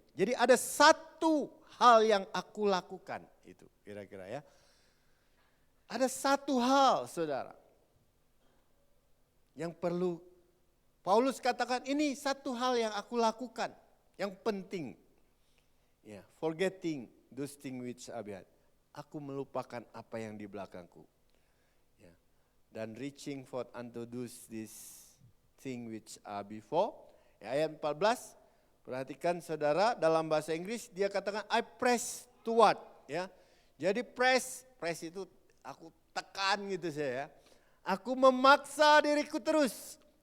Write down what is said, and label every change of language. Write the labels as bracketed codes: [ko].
[id] Jadi ada satu hal yang aku lakukan, itu kira-kira ya. Ada satu hal saudara yang perlu Paulus katakan ini satu hal yang aku lakukan, yang penting. Ya, [en] forgetting those things which are behind. [id] Aku melupakan apa yang di belakangku. Ya. Dan [en] reaching forth unto those this thing which are before. [id] Ya, ayat 14. Perhatikan saudara, dalam bahasa Inggris dia katakan [en] I press toward. [id] Ya. Jadi press itu aku tekan gitu saya ya. Aku memaksa diriku terus.